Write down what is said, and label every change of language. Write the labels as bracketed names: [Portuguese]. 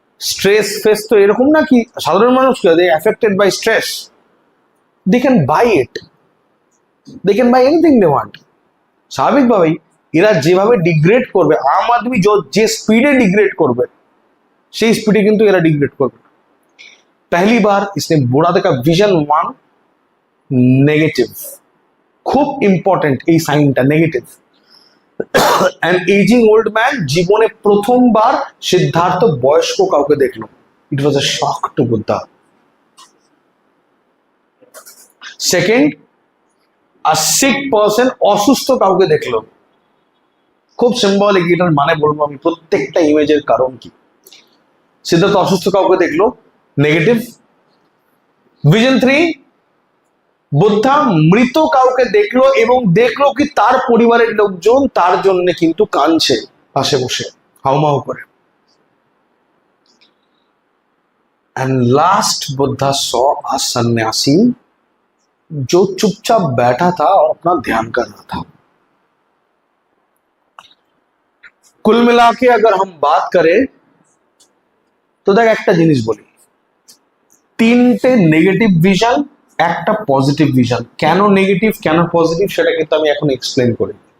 [Bangla] Stress face তো এরকম না কি সাধারণ মানুষ [English] They affected by stress, they can buy it, they can buy anything they want. [Bangla] স্বাভাবিকভাবেই এরা যেভাবে ডিগ্রেড করবে, আম আদমি যে স্পিডে ডিগ্রেড করবে সেই স্পিডে কিন্তু এরা ডিগ্রেড করবে। [Hindi] पहली बार इसने बुढ़ा देखा, विजन 1 नेगेटिव, खूब इंपॉर्टेंट [Bangla] এই সাইনটা negative. [English] and aging old man [Bangla] জীবনে প্রথমবার সিদ্ধার্থ বয়স্ক কাউকে দেখলো। [English] It was a shock to Buddha. [Bangla] Second, [English] a sick person [Bangla] অসুস্থ কাউকে দেখলো। খুব সিম্বলিক, এটার মানে বলবো আমি প্রত্যেকটা ইমেজের কারণ কি। সিদ্ধার্থ অসুস্থ কাউকে দেখলো, নেগেটিভ। ভিজন 3, বুদ্ধা মৃত কাউকে দেখলো এবং দেখলো কি তার পরিবারের লোকজন তার জন্য কিন্তু কাঁদছে পাশে বসে হাউমাউ করে। [English] and last Buddha saw a [Hindi] सन्यासी जो चुपचाप बैठा था और अपना ध्यान कर रहा था। कुल मिला के अगर हम बात करें तो देख [Bangla] একটা জিনিস বলি, 3টে নেগেটিভ ভিশন, একটা পজিটিভ ভিশন। কেন নেগেটিভ কেন পজিটিভ সেটা কিন্তু আমি এখন এক্সপ্লেন করি।